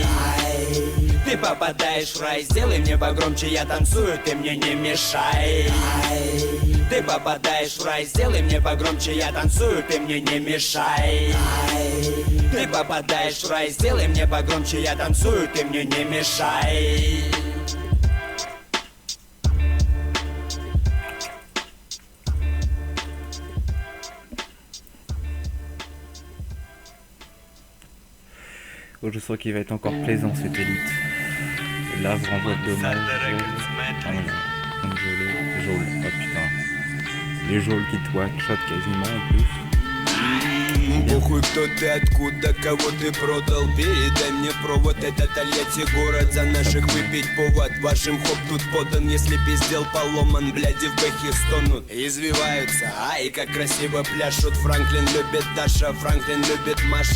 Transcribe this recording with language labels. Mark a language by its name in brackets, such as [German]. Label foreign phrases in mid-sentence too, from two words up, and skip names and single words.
[Russian] Ай, ты попадаешь в рай, сделай мне погромче, я танцую, ты мне не мешай. Ай, ты попадаешь в рай, сделай мне погромче, я танцую, ты мне не мешай. Ай, ты попадаешь в рай, сделай мне погромче, я танцую, ты мне не мешай. [French] Oh, je sens qu'il va être encore plaisant cette élite. Et là, vous renvoie de dommage. Ah non, donc Jôle. Oh putain. Les Jôles qui te one-shot quasiment en plus. [Russian] Похуй, кто ты, откуда, кого ты продал. Передай мне провод, это Тольятти город. За наших выпить повод, вашим хоп тут подан. Если пиздел поломан, бляди в бэхе стонут. Извиваются, ай, как красиво пляшут. Франклин любит Даша, Франклин любит Маша.